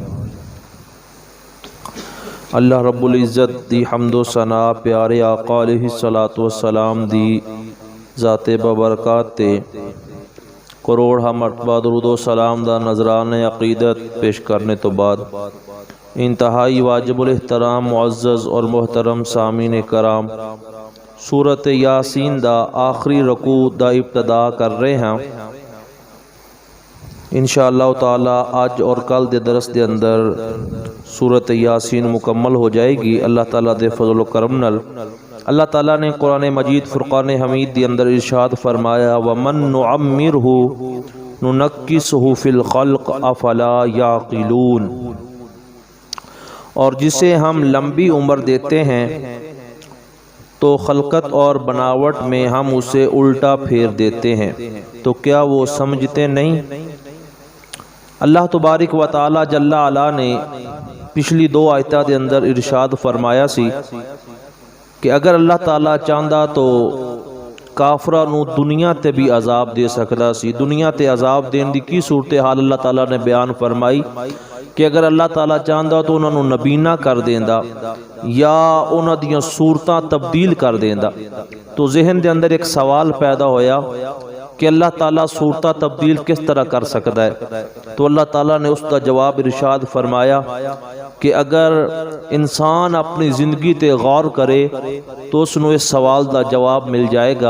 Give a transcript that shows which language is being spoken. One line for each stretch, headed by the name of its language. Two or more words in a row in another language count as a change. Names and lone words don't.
Punjabi: اللہ رب العزت دی حمد و ثنا پیارے آقا علیہ السلام دی ذات ببرکات تے کروڑ مرتبہ درود و سلام دا نذران عقیدت پیش کرنے تو بعد انتہائی واجب الاحترام معزز اور محترم سامعین کرام سورۃ یاسین دا آخری رکوع دا ابتدا کر رہے ہیں۔
Arabic: انشاءاللہ تعالی
Punjabi: آج اور کل دے درس دے اندر سورۃ یاسین مکمل ہو جائے گی۔ اللہ تعالیٰ دے فضل و کرم نال اللہ تعالیٰ نے قرآن مجید فرقان حمید دے اندر ارشاد فرمایا
Arabic: وَمَن نُعَمِّرْهُ نُنَكِّسْهُ فِي الْخَلْقِ أَفَلَا يَعْقِلُونَ،
Urdu: اور جسے ہم لمبی عمر دیتے ہیں تو خلقت اور بناوٹ میں ہم اسے الٹا پھیر دیتے ہیں، تو کیا وہ سمجھتے نہیں؟
Punjabi: اللہ تبارک و تعالی جل علا نے پچھلی دو آیتاں دے اندر ارشاد فرمایا سی کہ اگر اللہ تعالیٰ چاہندا تو کافراں نو دنیا تے بھی عذاب دے سکدا سی۔ دنیا تے عذاب دین دی کی صورتحال اللہ تعالیٰ نے بیان فرمائی کہ اگر اللہ تعالیٰ چاہندا تو انہاں نو نبینا کر دیندا یا انہاں دیاں صورتاں تبدیل کر دیندا۔ تو ذہن دے اندر ایک سوال پیدا ہویا کہ اللہ تعالیٰ صورتاں تبدیل کس طرح کر سکتا ہے؟ تو اللہ تعالیٰ نے اس کا جواب ارشاد فرمایا کہ اگر انسان اپنی زندگی تے غور کرے تو اس نو اس سوال دا جواب مل جائے گا۔